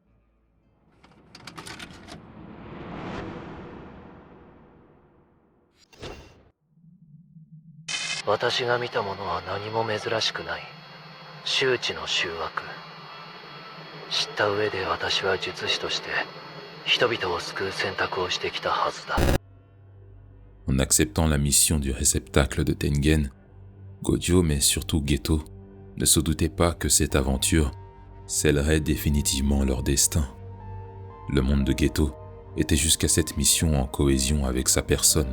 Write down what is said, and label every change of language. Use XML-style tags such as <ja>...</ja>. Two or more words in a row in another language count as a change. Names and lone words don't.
<ja>« 私が見たものは何も珍しくない。周知の醜悪。知った上で私は術師として人々を救う選択をしてきたはずだ。」</ja> <fr>En acceptant la mission du réceptacle de Tengen, Gojo, mais surtout Geto, ne se doutaient pas que cette aventure scellerait définitivement leur destin. Le monde de Geto était jusqu'à cette mission en cohésion avec sa personne.</fr>